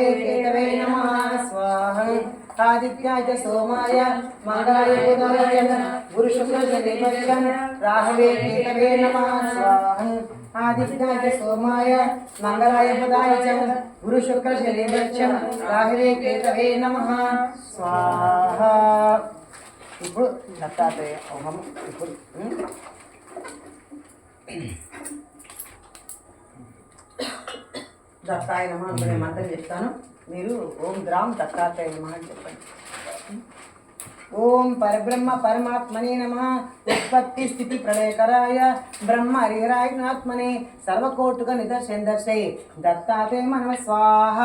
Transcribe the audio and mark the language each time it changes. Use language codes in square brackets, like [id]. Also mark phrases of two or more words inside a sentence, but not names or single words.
[sa] केतवे नमः स्वाहा आदित्याय च सोमाय मंगलाय बुधाय च गुरु शुक्र शनिभ्यश्च राहवे केतवे नमः स्वाहा आदित्याय च सोमाय मंगलाय बुधाय च गुरु शुक्र शनिभ्यश्च राहवे केतवे नमः स्वाहा [te] ఇప్పుడు దత్తాత్రేయ ఓం ఇప్పుడు [sa] దత్తాయ నమః [te] అనుకునే మంత్రం చెప్తాను మీరు [sa] ఓం ద్రాం దత్తాత్రేయ నమః [te] అని చెప్పండి [sa] ఓం పరబ్రహ్మ పరమాత్మనే నమః ఉత్పత్తి స్థితి ప్రళయకరాయ బ్రహ్మ హరిహరాత్మనే సర్వకోటుక నిదర్శే దత్తాత్రేయ నమః స్వాహ